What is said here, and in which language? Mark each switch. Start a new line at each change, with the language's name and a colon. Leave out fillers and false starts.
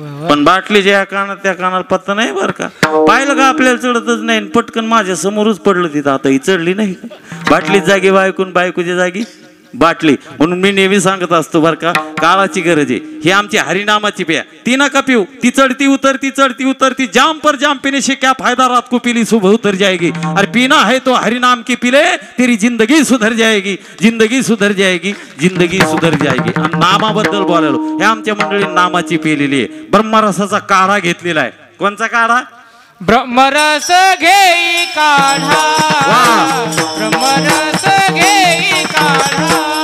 Marathi: पण बाटलीच्या या कानात त्या कानाला पत्ता नाही बरं का. पाहिलं का आपल्याला चढतच नाही. पटकन माझ्या समोरच पडलं तिथं. आता ही चढली नाही का? बाटलीच जागी बायकून, बायकोच्या जागी बाटली. म्हणून मी नेहमी सांगत असतो बरं का, काळाची गरज आहे. ही आमची हरिनामाची प्या. ती नका पिऊ. ती चढती उतरती, चढती उतरती.
Hindi: जाम पर जाम पीने से क्या फायदा, रात को पीली सुबह उतर जाएगी. अरे पीना है तो हरिनाम की पिले, तेरी जिंदगी सुधर जाएगी, जिंदगी सुधर जाएगी, जिंदगी सुधर जाएगी.
Marathi: आणि नामाबद्दल बोलायलो, हे आमच्या मंडळी नामाची पिलेली आहे. ब्रह्मरसाचा काढा घेतलेला आहे. कोणचा काढा? ब्रह्मरस घेई काढा, ब्रह्मरस घेई काढा,